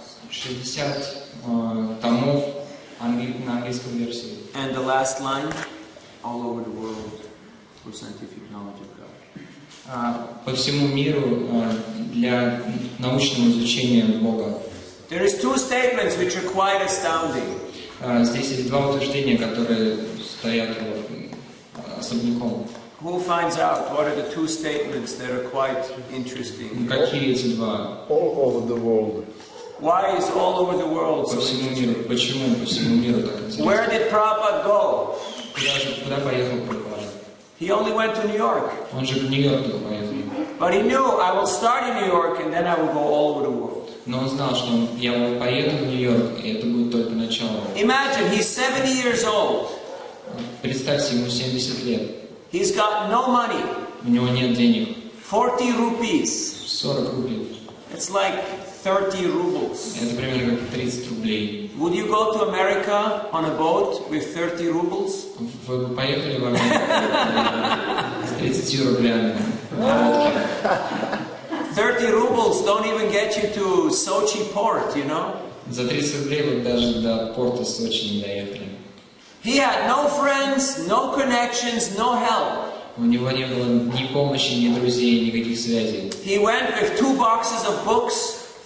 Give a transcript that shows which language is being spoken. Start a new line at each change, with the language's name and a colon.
Russian: 60 томов на английской версии.
English: And the last line, all over the world for scientific knowledge of God.
Russian: По всему миру для научного изучения Бога.
English: There is 2 statements which are quite astounding.
Russian: Здесь есть 2 утверждения, которые стоят особняком.
English: Who finds out what are the 2 statements that are quite interesting?
Russian: Какие эти 2?
English: All over the world. Why is all over the world
Russian: По
English: so
Russian: всему
English: interesting?
Russian: миру. Почему по всему миру так интересно?
English: Where did Prabhupada go?
Russian: Куда поехал Прабхупада?
English: He only went to New York.
Russian: Он же в Нью-Йорк только поехал.
English: But he knew, I will start in New York and then I will go all over the world.
Russian: Но он знал, что я поеду в Нью-Йорк, и это будет только начало.
English: Imagine, he's 70 years old.
Russian: Представьте, ему 70 лет.
English: He's got no money.
Russian: У него нет денег.
English: 40 rupees.
Russian: 40 рублей.
English: It's like 30 rubles.
Russian: Это примерно как 30 рублей.
English: Would you go to America on a boat with 30 rubles?
Russian: Вы бы поехали в Америку с 30 рублями на лодке?
English: 30 rubles don't even get you to Sochi port, you know?
Russian: За 30 рублей вы даже до порта Сочи не доехали.
English: He had no friends, no connections, no help.
Russian: У него не было ни помощи, ни друзей, никаких связей.
English: He went with 2 boxes of books.